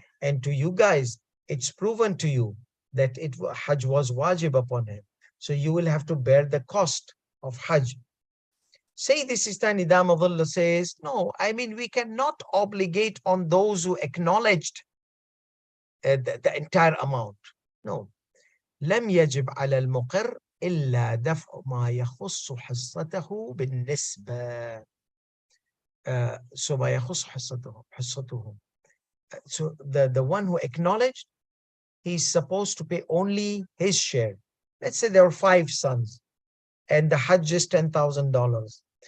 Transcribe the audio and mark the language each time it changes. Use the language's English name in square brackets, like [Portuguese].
[English] And to you guys, it's proven to you that Hajj was wajib upon him. So you will have to bear the cost of Hajj. Say this Sistani Damadullah says, no, I mean, we cannot obligate on those who acknowledged the entire amount. No. [Arabic] لم يجب على المقر إلا دفع ما يخص حصته بالنسبة. [English] So [Arabic] ما يخص حصته. [English] So the one who acknowledged, he's supposed to pay only his share. Let's say there are 5 sons and the Hajj is $10,000.